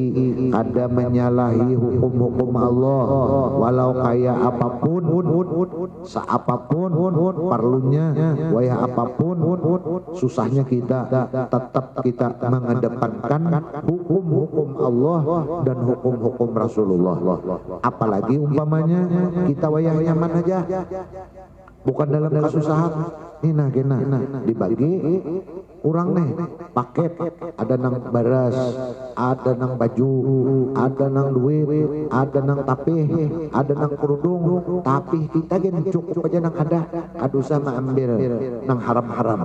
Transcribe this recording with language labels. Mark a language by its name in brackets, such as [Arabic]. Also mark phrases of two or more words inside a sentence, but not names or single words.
[Banjar] Ada menyalahi hukum-hukum Allah walau kaya apapun, seapapun perlunya, wayah apapun susahnya, kita tetap kita mengedepankan hukum-hukum Allah dan hukum-hukum Rasulullah. Apalagi umpamanya kita wayah nyaman aja, bukan dalam kesusahan. Ini kena dibagi kurang nih paket, ada nang beras, ada nang baju, ada nang duit, ada nang tapih, ada nang kerudung, tapi kita gen cukup aja nang ada, aduh sama ambil nang haram-haram.